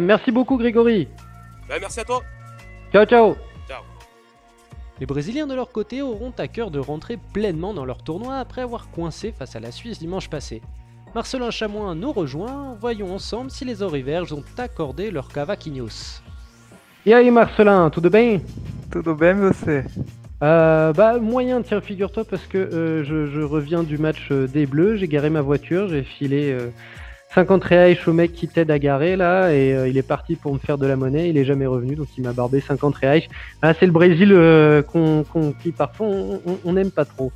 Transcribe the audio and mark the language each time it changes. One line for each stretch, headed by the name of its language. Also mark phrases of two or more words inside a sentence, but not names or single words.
French: Merci beaucoup Grégory. Merci à toi.
Italian: Ciao, ciao. Ciao.
French: Les Brésiliens de leur côté auront à cœur de rentrer pleinement dans leur tournoi après avoir coincé face à la Suisse dimanche passé. Marcelin Chamoin nous rejoint, voyons ensemble si les Auriverges ont accordé leur cavaquinhos.
Portuguese: E aí Marcelin, tudo bem? Tudo bem, você?
French: Moyen, tiens, figure-toi, parce que je reviens du match des Bleus, j'ai garé ma voiture, j'ai filé 50 reais au mec qui t'aide à garer là, et il est parti pour me faire de la monnaie, il est jamais revenu, donc il m'a barbé 50 reais. Ah, c'est le Brésil qui parfois on n'aime pas trop.